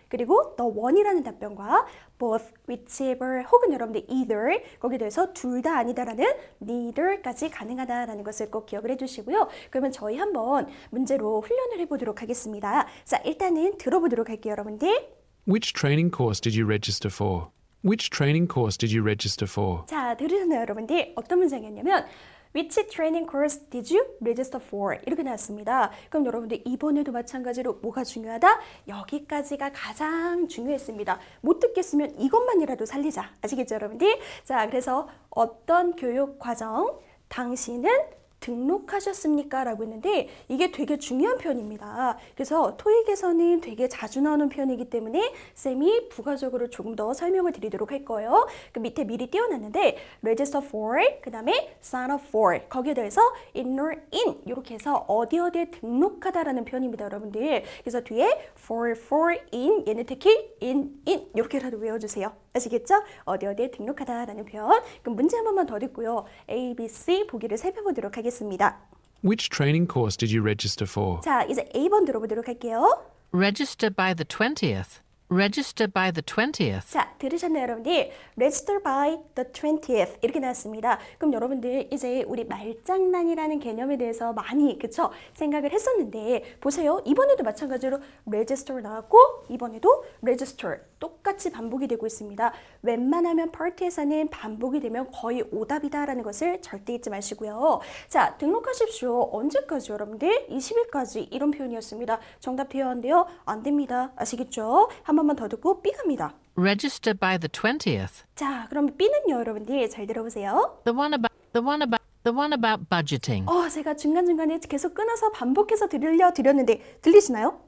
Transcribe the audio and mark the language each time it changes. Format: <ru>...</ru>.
<ko>그리고</ko> <en>the one</en> <ko>이라는 답변과</ko> <en>both, whichever</en> <ko>혹은 여러분들</ko> <en>either</en> <ko>거기에 대해서 둘 다 아니다라는</ko> <en>neither</en> <ko>까지 가능하다라는 것을 꼭 기억을 해주시고요. 그러면 저희 한번 문제로 훈련을 해보도록 하겠습니다. 자, 일단은 들어보도록 할게요, 여러분들.</ko> <en>Which training course did you register for? Which training course did you register for?</en> <ko>자, 들으셨나요, 여러분들? 어떤 문장이었냐면</ko> <en>Which training course did you register for?</en> <ko>이렇게 나왔습니다. 그럼 여러분들 이번에도 마찬가지로 뭐가 중요하다? 여기까지가 가장 중요했습니다. 못 듣겠으면 이것만이라도 살리자. 아시겠죠, 여러분들? 자, 그래서 어떤 교육 과정 당신은 등록하셨습니까? 라고 했는데 이게 되게 중요한 표현입니다. 그래서 토익에서는 되게 자주 나오는 표현이기 때문에 쌤이 부가적으로 조금 더 설명을 드리도록 할 거예요. 그 밑에 미리 띄워놨는데</ko> <en>register for,</en> <ko>그 다음에</ko> <en>sign up for</en> <ko>거기에 대해서</ko> <en>enroll in</en> <ko>이렇게 해서 어디에 등록하다라는 표현입니다, 여러분들. 그래서 뒤에 for in 얘는 특히 in 이렇게라도 외워주세요. 아시겠죠? 어디에 등록하다라는 표현. 그럼 문제 한 번만 더 듣고요. A, B, C 보기를 살펴보도록 하겠습니다.</ko> <en>Which training course did you register for?</en> <ko>자, 이제 A번 들어보도록 할게요.</ko> <en>Register by the 20th. Register by the 20th.</en> <ko>자, 들으셨나요, 여러분들?</ko> <en>Register by the 20th</en> <ko>이렇게 나왔습니다. 그럼 여러분들 이제 우리 말장난이라는 개념에 대해서 많이 그쵸? 생각을 했었는데 보세요. 이번에도 마찬가지로 register 나왔고 이번에도 register 똑같이 반복이 되고 있습니다. 웬만하면 파트에서는 반복이 되면 거의 오답이다라는 것을 절대 잊지 마시고요. 자, 등록하십시오. 언제까지 여러분들? 20일까지 이런 표현이었습니다. 정답 되었는데요. 안 됩니다. 아시겠죠? 한 번만 더 듣고 B 갑니다.</ko> <en>Register by the 20th.</en> <ko>자, 그럼 B는요, 여러분들 잘 들어보세요.</ko> <en>The one about budgeting.</en> <ko>제가 중간중간에 계속 끊어서 반복해서 들려드렸는데 들리시나요?</ko>